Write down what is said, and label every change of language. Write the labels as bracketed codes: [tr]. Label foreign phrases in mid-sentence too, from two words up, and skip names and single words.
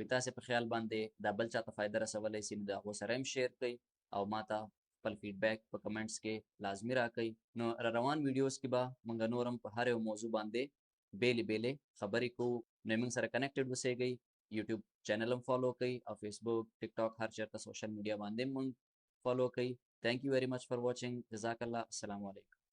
[ps] تاسو په خیال باندې دا بل چاته فایده رسولی سي، نو د هغو سره هم شیر کړئ او ما ته خپل فیډبیک په کمنټس کې لازمي راکړئ. نو را روان ویډیوز کې به موږ نور هم په هر یو موضوع باندې بیلې بیلې خبرې کوو. نو موږ سره کنیکټډ اوسئ. یوټیوب چینل هم فالو کړئ او فیسبوک، ټیک ټاک، هر چېرته [en] social media [ps] باندې موږ فالو کړئ. [en] Thank you very much for watching. [ar] جزاک الله. السلام علیکم.